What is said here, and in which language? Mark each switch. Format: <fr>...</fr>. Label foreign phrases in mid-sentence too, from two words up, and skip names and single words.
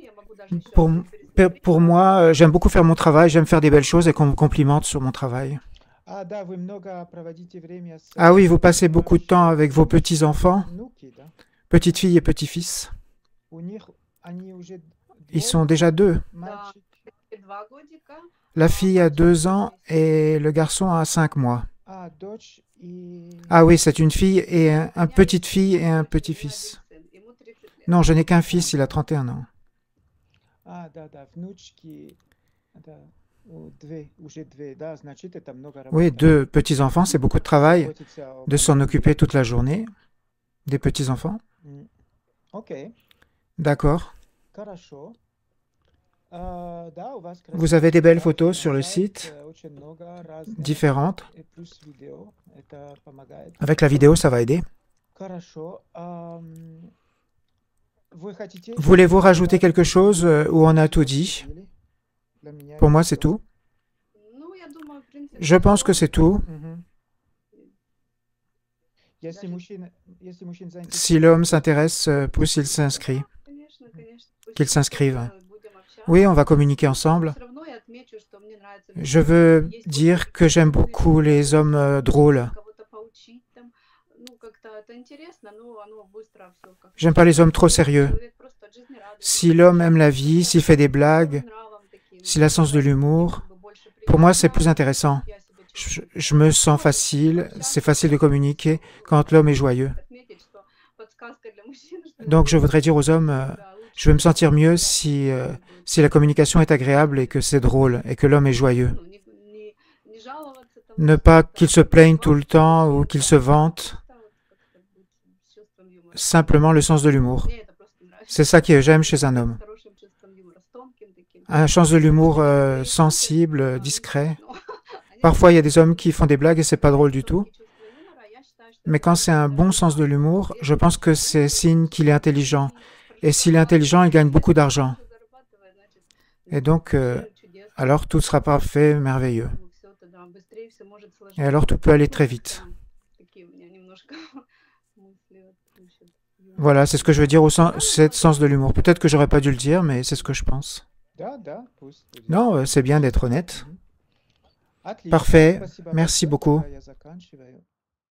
<fr>Pour moi, j'aime beaucoup faire mon travail, j'aime faire des belles choses et qu'on me complimente sur mon travail. Ah oui, vous passez beaucoup de temps avec vos petits-enfants, petites filles et petits-fils. Ils sont déjà deux.</fr> <ru>Да, и 2 годика,</ru> <fr>La</fr> <ru>а</ru> <fr>fille a</fr> <ru>мальчик</ru> <fr>2</fr> <ru>4</ru> <fr>ans</fr> <ru>месяцев.</ru> <fr>et le garçon a 5 mois. Ah oui, c'est une fille et</fr> <ru>У</ru> <fr>un</fr> <ru>меня есть</ru> <fr>petite</fr> <ru>сын,</ru> <fr>fille et un</fr> <ru>у меня один</ru> <fr>petit-fils.</fr> <ru>сын, ему 30 лет.</ru> <fr>Non, je n'ai qu'un fils, il a 31 ans. Oui, 2 petits-enfants, c'est beaucoup de travail de s'en occuper toute la journée, des petits-enfants. D'accord. Vous avez des belles photos sur le site, différentes. Avec la vidéo, ça va aider. Voulez-vous rajouter quelque chose ou on a tout dit? Pour moi, c'est tout.</fr> <ru>Ну, я думаю, в принципе,</ru> <fr>Je pense que c'est tout. Si l'homme s'intéresse, plus il s'inscrit,</fr> <ru>конечно, конечно.</ru> <fr>qu'il</fr> <ru>Пусть</ru> <fr>s'inscrive.</fr> <ru>мы будем общаться.</ru> <fr>Oui, on va communiquer ensemble.</fr> <ru>Всё равно я отмечу, что мне нравится</ru> <fr>Je</fr> <ru>видео.</ru> <fr>veux</fr> <ru>Есть</ru> <fr>dire que</fr> <ru>больше</ru> <fr>j'aime</fr> <ru>смыслов,</ru> <fr>beaucoup les hommes drôles.</fr> <ru>кого-то поучить там. Ну, как-то это интересно, но оно быстро всё как-то.</ru> <fr>J'aime pas les hommes trop sérieux.</fr> <ru>Человек просто от жизни радуется.</ru> <fr>Si l'homme aime la vie, s'il fait des blagues,</fr> <ru>Нравом таким.</ru> <fr>s'il a sens de l'humour,</fr> <ru>Как бы больше</ru> <fr>pour moi, c'est</fr> <ru>приятно.</ru> <fr>plus intéressant.</fr> <ru>Я себя чувствую.</ru> <fr>Je me sens facile, c'est facile de communiquer quand l'homme est joyeux.</fr> <ru>Отметить, что подсказка для мужчин, что</ru> <fr>Donc, je voudrais dire aux hommes,</fr> <ru>да,</ru> <fr>je vais me sentir mieux si la communication est agréable et que c'est drôle et que l'homme est joyeux.</fr> <ru>ну, не жаловаться там,</ru> <fr>Ne pas qu'il se plaigne tout le temps ou qu'il se vante,</fr> <ru>просто вот как-то быть с чувством юмора.</ru> <fr>simplement le sens de l'humour.</fr> <ru>Мне это просто нравится.</ru> <fr>C'est ça que j'aime chez un homme.</fr> <ru>С хорошим чувством юмора, с тонким таким.</ru> <fr>Un sens de l'humour sensible, discret.</fr> <ru>Ну, они</ru> <fr>Parfois, il y a des hommes qui font des blagues et c'est pas drôle du tout.</fr> <ru>тонкие чувства юмора, я считаю, что</ru> <fr>Mais quand c'est un bon sens de l'humour, je pense que c'est signe qu'il est intelligent. Et s'il est intelligent, il gagne beaucoup d'argent.</fr> <ru>зарабатывает, значит,</ru> <fr>Et donc,</fr> <ru>мир чудес.</ru> <fr>alors tout sera parfait, merveilleux.</fr> <ru>Ну, всё тогда быстрее всё может</ru> <fr>Et</fr> <ru>сложиться.</ru> <fr>alors tout peut aller très vite.</fr> <ru>Такие у меня немножко мысли вот насчет юмора.</ru> <fr>Voilà, c'est ce que je veux dire au sens de l'humour. Peut-être que j'aurais pas dû le dire, mais c'est ce que je pense. Non, c'est bien d'être honnête. Parfait. Merci beaucoup.</fr>